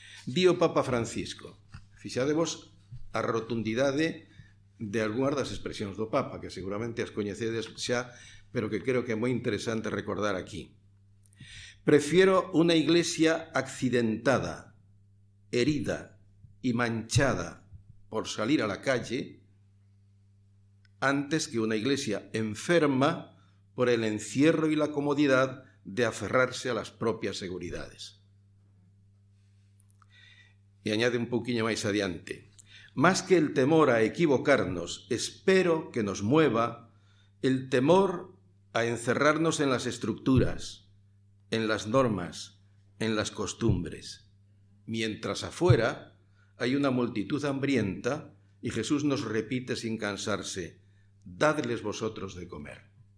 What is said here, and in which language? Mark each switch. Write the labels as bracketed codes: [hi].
[gl] Di o Papa Francisco, fixadevos a rotundidade de algunhas das expresións do Papa, que seguramente as coñecedes xa, pero que creo que é moi interesante recordar aquí. [es] Prefiero una iglesia accidentada, herida y manchada por salir a la calle antes que una iglesia enferma por el encierro y la comodidad de aferrarse a las propias seguridades. Y añade [gl] un pouquiño máis adiante. [es] Más que el temor a equivocarnos, espero que nos mueva el temor a encerrarnos en las estructuras, en las normas, en las costumbres, mientras afuera hay una multitud hambrienta y Jesús nos repite sin cansarse: dadles vosotros de comer.